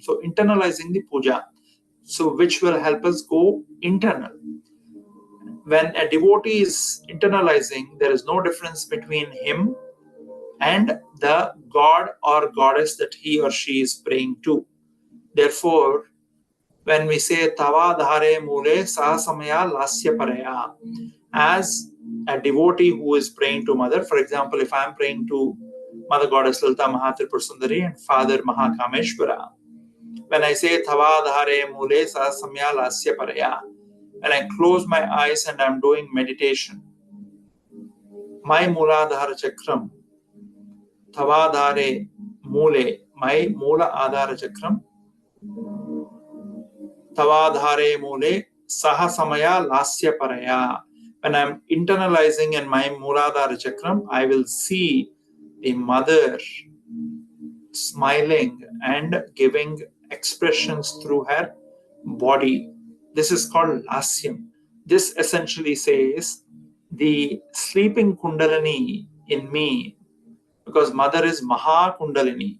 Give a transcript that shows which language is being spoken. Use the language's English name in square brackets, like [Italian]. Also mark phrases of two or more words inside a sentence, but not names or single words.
[English] So internalizing the puja, so which will help us go internal. When a devotee is internalizing, there is no difference between him and the god or goddess that he or she is praying to. Therefore, when we say [Sanskrit] तवाधारे मूले सहसमया लास्य परया, [English] as a devotee who is praying to mother, for example, if I am praying to Mother Goddess Lalita Mahatripura Sundari and Father Mahakameshwara, when I say [Sanskrit] तवाधारे मूले सहसमया लास्य परया, [English] when I close my eyes and I am doing meditation, my Muladhara Chakram, [Sanskrit] तवाधारे मूले, [English] my Mula Adhara Chakram, [Sanskrit] तवाधारे मूले सहसमया लास्य परया. [English] When I'm internalizing in my Muladhara Chakram, I will see the mother smiling and giving expressions through her body. This is called lasyam. This essentially says the sleeping kundalini in me, because mother is Maha Kundalini.